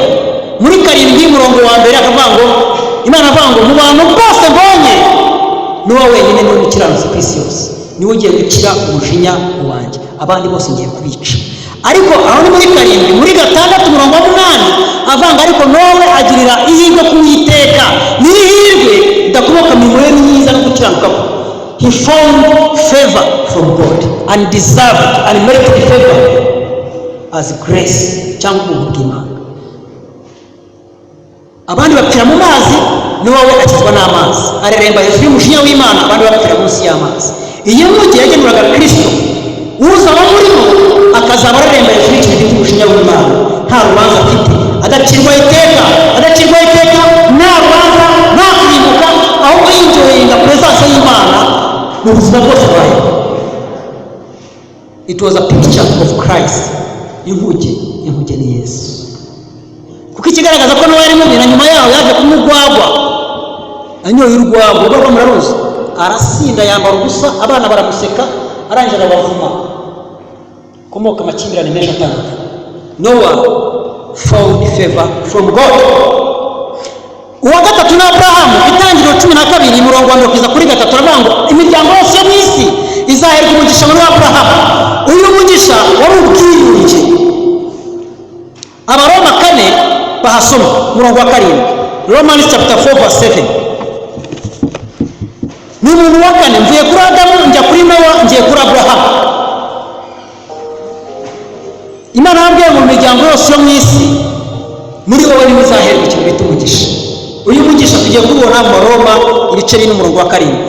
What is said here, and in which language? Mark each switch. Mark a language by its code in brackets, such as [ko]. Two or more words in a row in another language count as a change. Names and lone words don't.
[rw] Muri 7 murongo wa mbere akavuga ngo Imana avuga ngo mu bantu bose mbonye Nowa wenyine ni umukiranutsi ku isi yose, niwe ugiye gukira umujinya wanjye, abandi bose ngiye kubica. Ariko aho ni muri 7. Muri 6 murongo wa 8 avanga ariko Nowa agirira ihirwe ku Uwiteka. Ni ihirwe idakomoka mu mirimo ye myiza no gukiranuka kwe. [en] He found favor from God, undeserved, unmerited favor as grace, [rw] cyangwa ubuntu bw'Imana. Abandi bapfira mu mazi, Nowa akizwa n'amazi, areremba hejuru y'umujinya w'Imana, abandi bapfira munsi y'amazi. Iyo mugihe yagenuraga Kristo, uzaba murimo akazaba areremba hejuru y'ikintu cy'umujinya w'Imana, nta rubanza afite, adacirwa iteka, nta rubanza, nta kurimbuka, ahubwo yinjoyinga presence y'Imana mu buzima bwose bwayo. [en] It was a picture of Christ. [rw] Inkuge ni Yesu. Kuko ikigaragaza ko Nowa yari mubi, na nyuma yaho yaje kumugwagwa, anyoye urwagwa rwo muraruzi, arasinda yambara ubusa, abana baramuseka, arangije arabavuma. Komoka amakimbirane menshi atandukanye. [en] Nowa found favor from God. [rw] Uwa gatatu na Abrahamu, Itangiriro 12 murongo wa 1 kugeza kuri 3 aravuga ngo imiryango yose yo mu isi izaherwa umugisha muri Abrahamu. Uyu mugisha wari ubwiyunge. Abaroma 4 bahasoma murongo wa 7. [en] Romans chapter 4 verse 7. [rw] Ni umuntu wa 4, mvuye kuri Adamu njya kuri Nowa ngiye kuri Abrahamu. Imana yabwiye mu miryango yose yo mu isi, muri wowe niwe uzaherwa ikintu bita umugisha. Uyu mugisha tugiye kubona mu Roma ibice 4 n'umurongo wa 7.